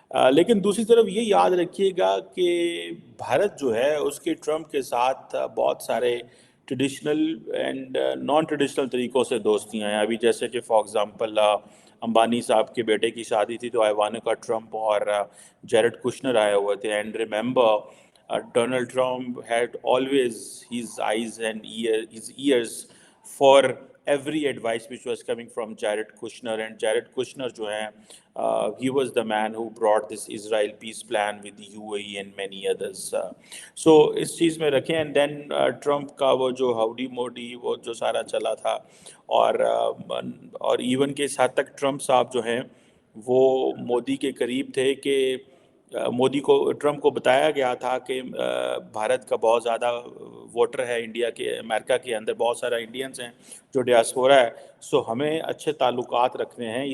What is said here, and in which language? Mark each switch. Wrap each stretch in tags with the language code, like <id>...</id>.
<hi>लेकिन दूसरी तरफ ये याद रखिएगा कि भारत जो है उसके ट्रम्प के साथ बहुत सारे ट्रेडिशनल एंड नॉन ट्रेडिशनल तरीक़ों से दोस्तियाँ हैं। अभी जैसे कि फॉर एग्ज़ाम्पल अंबानी साहब के बेटे की शादी थी तो इवानिका ट्रम्प और जेरेड कुशनर आए हुए थे।</hi> <en>and remember Donald Trump had always his eyes and his ears for every advice which was coming from Jared Kushner, and Jared Kushner</en> <hi>जो है</hi> <en>he was the man who brought this Israel peace plan with the UAE and many others.</en> <hi>So इस चीज़ में रखें। And then Trump का वो जो howdy मोडी वो जो सारा चला था और इवन के इस हद तक ट्रम्प साहब जो हैं वो मोदी के करीब थे कि मोदी को ट्रम्प को बताया गया था कि भारत का बहुत ज़्यादा वोटर है इंडिया के अमेरिका के अंदर, बहुत सारा इंडियंस हैं जो डियास्पोरा है, सो हमें अच्छे ताल्लुकात रखने हैं।</hi>